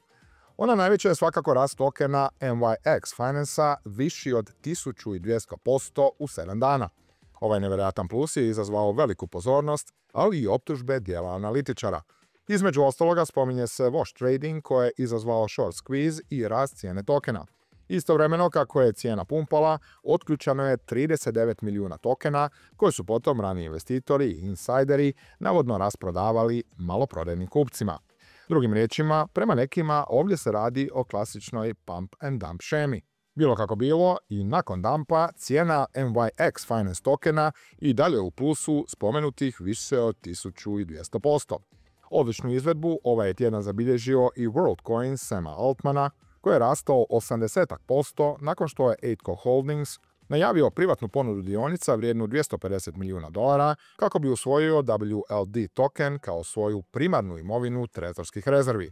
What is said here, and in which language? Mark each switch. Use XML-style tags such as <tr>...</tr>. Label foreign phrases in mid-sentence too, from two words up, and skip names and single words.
<hr>Ona najveća je svakako rast tokena NYX Finance-a viši od 1200% u 7 dana. Ovaj nevjerojatan plus je izazvao veliku pozornost, ali i optužbe dijela analitičara. Između ostaloga spominje se</hr> <en>wash trading</en> <hr>koje je izazvao</hr> <en>short squeeze</en> <hr>i rast cijene tokena. Istovremeno, kako je cijena pumpala, otključano je 39 milijuna tokena koje su potom rani investitori i insajderi navodno rasprodavali maloprodajnim kupcima. Drugim riječima, prema nekima ovdje se radi o klasičnoj</hr> <en>pump and dump</en> <hr>shemi. Bilo kako bilo, i nakon dumpa cijena NYX Finance tokena i dalje u plusu spomenutih više od 1200%. Odličnu izvedbu ovaj je tjedan zabilježio i WorldCoin Sama Altmana, koji je rastao 80% nakon što je Eightco Holdings najavio privatnu ponudu dionica vrijednu $250 milijuna kako bi usvojio WLD token kao svoju primarnu imovinu trezorskih rezervi.</hr>